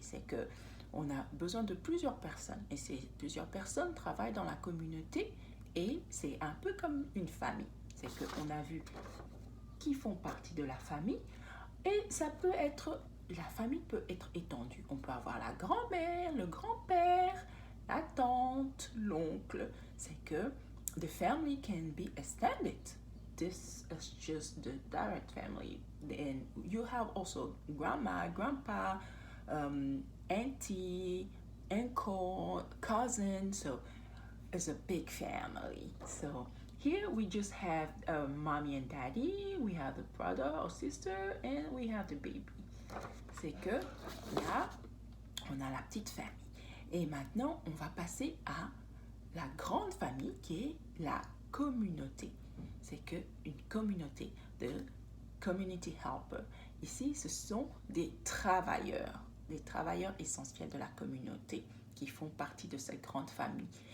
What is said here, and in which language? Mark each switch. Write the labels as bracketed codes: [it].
[fr] C'est que on a besoin de plusieurs personnes et ces plusieurs personnes travaillent dans la communauté et c'est un peu comme une famille. C'est qu'on a vu qui font partie de la famille et ça peut être, la famille peut être étendue. On peut avoir la grand-mère, le grand-père, la tante, l'oncle. C'est que [en] the family can be extended. This is just the direct family. And you have also grandma, grandpa, auntie, uncle, cousin. So it's a big family. So here we just have mommy and daddy, we have the brother or sister, and we have the baby. [fr] C'est que là, on a la petite famille. Et maintenant, on va passer à la grande famille qui est la communauté. C'est que une communauté, de [en] community helper. [fr] Ici, ce sont des travailleurs essentiels de la communauté qui font partie de cette grande famille.